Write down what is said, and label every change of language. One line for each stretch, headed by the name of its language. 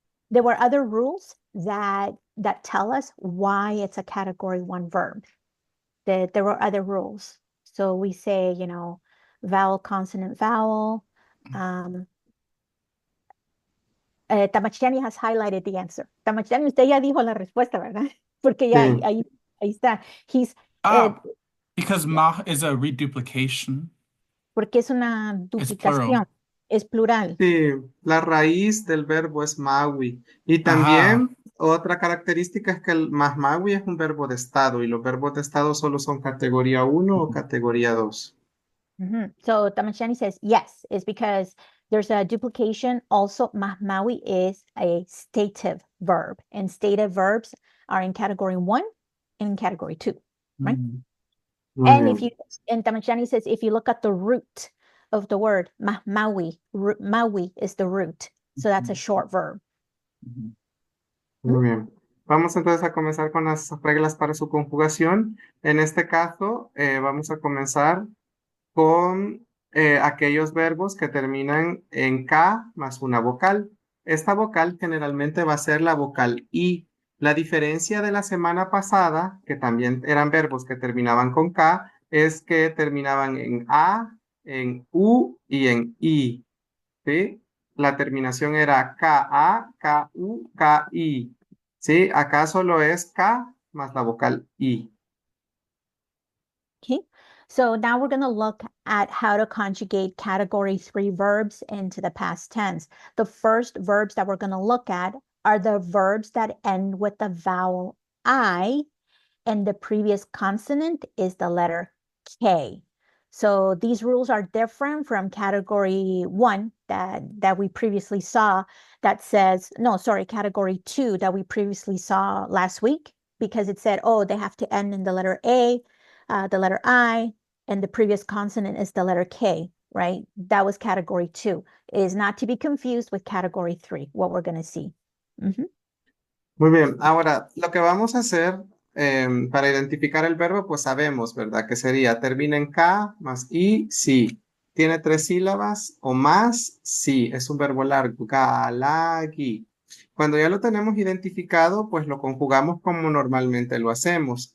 English: there were other rules that tell us why it's a category one verb. There were other rules. So we say, vowel, consonant, vowel. Tamachtiani has highlighted the answer.
Spanish: Tamachtiani, usted ya dijo la respuesta, ¿verdad? Porque ya Sí, ahí está.
English: Ah, because mah is a reduplication.
Spanish: Porque es una
English: It's
Spanish: duplicación, plural. es plural. sí, la raíz del verbo es mawi. Y Ajá. también otra característica es que el mawi es un verbo de estado y los verbos de estado solo son categoría uno o categoría 2.
English: So Tamachtiani says yes, it's because there's a duplication. Also, mahmawi is a stative verb, and stative verbs are in category one and in category two, right? Mm.
Spanish: Muy
English: And
Spanish: bien.
English: and Tamachtiani says, if you look at the root of the word, maui, maui is the root. So that's a short verb. Mhm.
Spanish: Muy bien. Vamos entonces a comenzar con las reglas para su conjugación. En este caso, vamos a comenzar con aquellos verbos que terminan en K más una vocal. Esta vocal generalmente va a ser la vocal I. La diferencia de la semana pasada, que también eran verbos que terminaban con K, es que terminaban en A, en U y en I. ¿Sí? La terminación era K-A, K-U, K-I. ¿Sí? Acá solo es K más la vocal I.
English: Okay. So now we're going to look at how to conjugate category three verbs into the past tense. The first verbs that we're going to look at are the verbs that end with the vowel I, and the previous consonant is the letter K. So these rules are different from category one that we previously saw that says, no, sorry, category two that we previously saw last week, because it said, oh, they have to end in the letter A, the letter I, and the previous consonant is the letter K, right? That was category two. It is not to be confused with category three, what we're going to see.
Spanish: Muy bien. Ahora, lo que vamos a hacer para identificar el verbo, pues sabemos, ¿verdad? Que sería termina en K más I, sí. Tiene 3 sílabas o más, sí. Es un verbo largo. Galagi. Cuando ya lo tenemos identificado, pues lo conjugamos como normalmente lo hacemos.